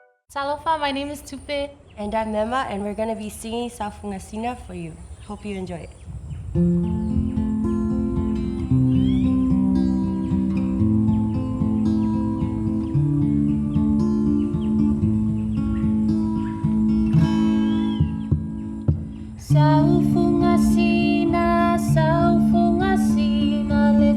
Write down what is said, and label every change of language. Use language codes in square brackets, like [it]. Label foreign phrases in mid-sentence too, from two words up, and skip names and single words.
[sm] Talofa, [en] my name is Tupe. And I'm Mema, and we're going to be singing Sau Fuga Sina for you. Hope you enjoy it. Sau Fuga Sina, Sau Fuga Sina, le